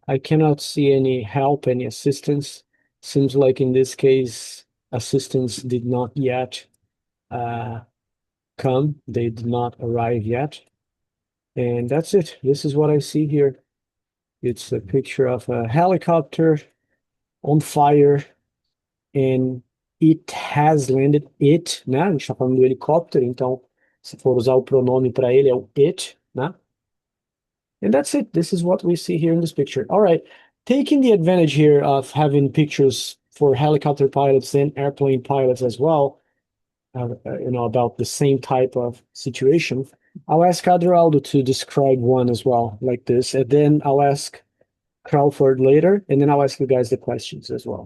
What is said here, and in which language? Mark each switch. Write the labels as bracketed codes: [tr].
[en] I cannot see any help, any assistance. Seems like in this case, assistance did not yet come. They did not arrive yet. And that's it. This is what I see here. It's a picture of a helicopter on fire, and it has landed. [pt] It, né? A gente está falando do helicóptero, então, se for usar o pronome para ele, é o it, né? [en] And that's it. This is what we see here in this picture. All right. Taking the advantage here of having pictures for helicopter pilots and airplane pilots as well, about the same type of situation, I'll ask Adroaldo to describe one as well, like this, and then I'll ask Crawford later, and then I'll ask you guys the questions as well.